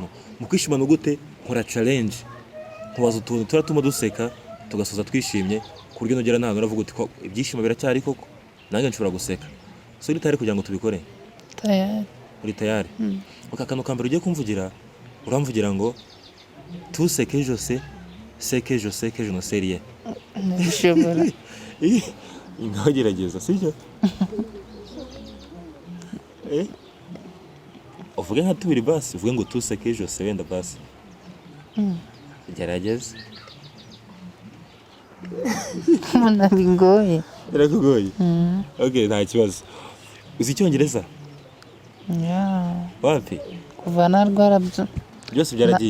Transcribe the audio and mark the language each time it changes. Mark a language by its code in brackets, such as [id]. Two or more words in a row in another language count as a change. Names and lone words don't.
[rw] Mu kwishima ni gute? Nkora challenge, nkubaza utuntu turatuma duseka tugasoza twishimye, ku buryo nugera n'ahantu uravuga uti ko ibyishimo biracyari koko, nanjye nshobora guseka. So uri tayari kugira ngo tubikore? Tayari. Uri tayari? Akantu ka mbere ugiye kumvugira, uramvugira ngo [fr] tout ce que je sais, c'est que je sais que je ne sais rien. [rw] Ntibishobora. Ngaho gerageza, sibyo? Uvuge nka tubiri basi, uvuge ngo [fr] tout ce que je sais [rw] wenda basi. Gerageza. Mbona bingoye. Birakugoye? Okay, nta kibazo. Uzi Icyongereza? Yeah. Wapi? Kuva narwara byose byaragiye.